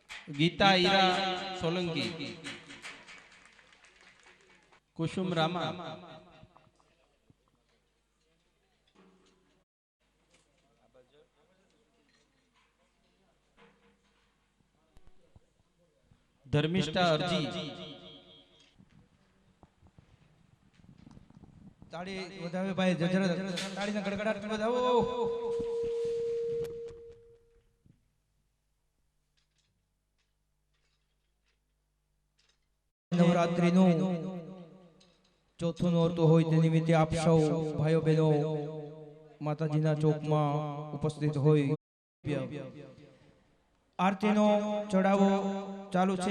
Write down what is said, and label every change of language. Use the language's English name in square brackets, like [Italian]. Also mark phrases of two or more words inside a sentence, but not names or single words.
[Gujarati] गीता ईरा सोलंकी, कुसुम रामा, धर्मिष्ठा अर्जी, ताड़ी વધાવે ભાઈ જજર તાળીના ગડગડાટ વધાવો નવરાત્રીનું ચોથું નોરતું હોય તે નિમિત્તે આપ સૌ ભાઈઓ બહેનો માતાજીના ચોકમાં ઉપસ્થિત હોય આરતીનો ચડાવો ચાલુ છે।